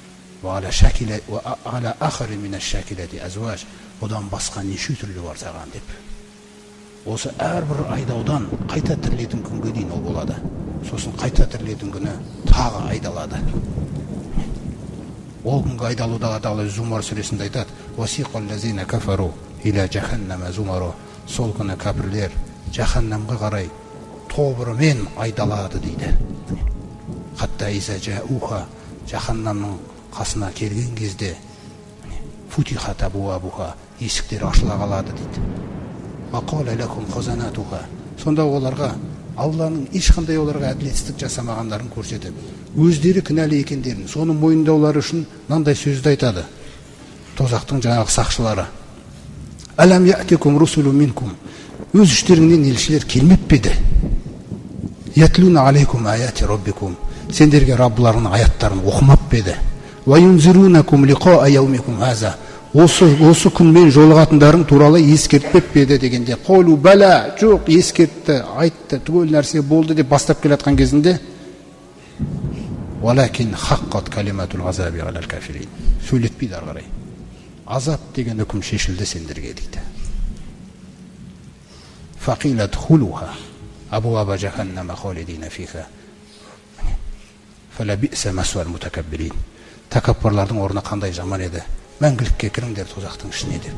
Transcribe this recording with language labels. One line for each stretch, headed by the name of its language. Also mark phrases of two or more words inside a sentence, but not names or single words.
Kazakh: Одан басқа неше түрлі бар саған деп. Осы әрбір айдаудан қайта тірілетін күнге дейін ол болады. Сосын қайта тірілетін күні тағы айдалады. Ол күнгі айдалуда Алла Тағала Зумар сүресінде айтады:
Arabic: «وسيق الذين كفروا إلى جهنم زمرا».
Kazakh: Сол күні кәпірлер жаһаннамға қарай тобырымен айдалады дейді.
Arabic: حتى إذا جاءوها,
Kazakh: жаһаннамның қасына келген кезде
Arabic: فتحت أبوابها,
Kazakh: есіктер ашыла қалады дейді.
Arabic: وقال لهم خزنتها.
Kazakh: Сонда оларға Алланың ешқандай оларға әділетсіздік жасамағандарын көрсетіп, өздері кінәлі екендерін, соны мойындаулары үшін мынандай сөзді айтады. Тозақтың жаңағы сақшылары:
Arabic: «ألم يأتكم رسل منكم».
Kazakh: Өз іштеріңнен елшілер келмеп пе еді?
Arabic: «يتلون عليكم آيات ربكم».
Kazakh: Сендерге Раббыларының аяттарын оқымап пе еді?
Arabic: «وينذرونكم لقاء يومكم هذا».
Kazakh: Осы күнмен жолығатындарың туралы ескертпеп пе еді дегенде,
Arabic: قالوا بلى,
Kazakh: жоқ, ескертті, айтты, түгел нәрсе болды деп бастап келатқан кезінде,
Arabic: «ولكن حقت كلمة العذاب على الكافرين».
Kazakh: Сөйлетпейді ары қарай. Азап деген үкім шешілді сендерге дейді.
Arabic: «فقيل ادخلوا أبواب جهنم خالدين فيها فبئس مثوى المتكبرين».
Kazakh: Тәкаппарлардың орны қандай жаман еді. Мәңгілікке кіріңдер тозақтың ішіне деп.